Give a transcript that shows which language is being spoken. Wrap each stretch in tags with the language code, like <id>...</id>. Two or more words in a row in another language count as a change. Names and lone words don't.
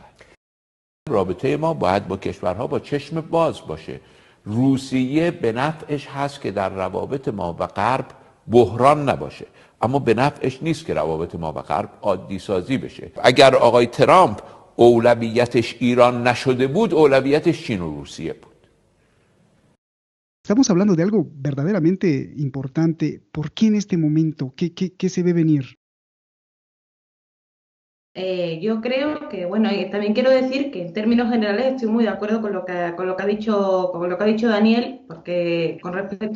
<fa>رابطه ما باید با کشورها با چشم باز باشه. روسیه به نفعش هست که در روابط ما و غرب بحران نباشه، اما به نفعش نیست که روابط ما و غرب عادی سازی بشه. اگر آقای ترامپ اولویتش ایران نشده بود، اولویتش چین و روسیه بود.</fa> <es>Estamos hablando de algo verdaderamente importante. ¿Por qué en este momento? ¿Qué se ve venir? Yo creo que, bueno, y también quiero decir que en términos generales estoy muy de acuerdo con lo que ha dicho Daniel, porque con respecto</es>